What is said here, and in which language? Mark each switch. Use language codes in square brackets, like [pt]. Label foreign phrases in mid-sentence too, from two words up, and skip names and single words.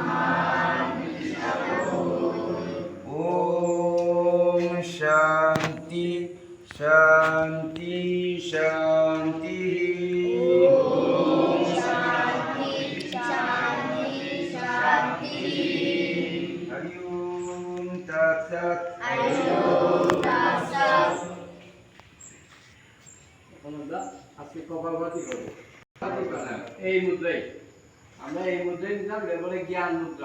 [sa] ॐ शान्ति शान्ति शान्ति हरि ॐ तत् सत् [bn] আমরা আজকে কপালভাতি করব এই মুদ্রাই আমরা এই মুদ্রাই নিলাম বলে জ্ঞান মুদ্রা